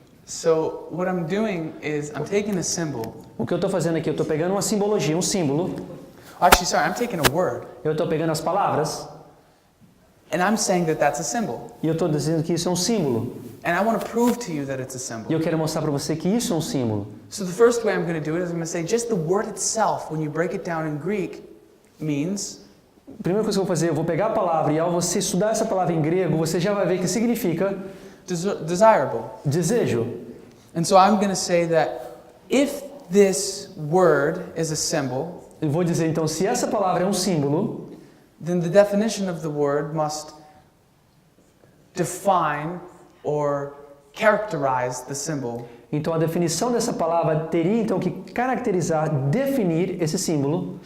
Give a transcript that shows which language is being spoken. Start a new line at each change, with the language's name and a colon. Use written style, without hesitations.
English: So what I'm doing is I'm taking a symbol.
Portuguese: O que eu estou fazendo aqui, eu estou pegando uma simbologia, um símbolo.
English: Actually, sorry, I'm taking a word.
Portuguese: Eu estou pegando as palavras
English: And I'm saying that that's a symbol.
Portuguese: e eu estou dizendo que isso é um símbolo.
English: And I want to prove to you that it's a
Portuguese: E
English: symbol.
Portuguese: eu quero mostrar para você que isso é um símbolo.
English: So the first way I'm going to do it is I'm going to say just the word itself, when you break it down in Greek, means
Portuguese: A primeira coisa que eu vou fazer, eu vou pegar a palavra e ao você estudar essa palavra em grego, você já vai ver que significa
English: desirable.
Portuguese: desejo.
English: And so I'm going to say that if this word is a symbol,
Portuguese: Eu vou dizer então, se essa palavra é um símbolo,
English: then the definition of the word must define or characterize the symbol.
Portuguese: Então a definição dessa palavra teria então que caracterizar, definir esse símbolo.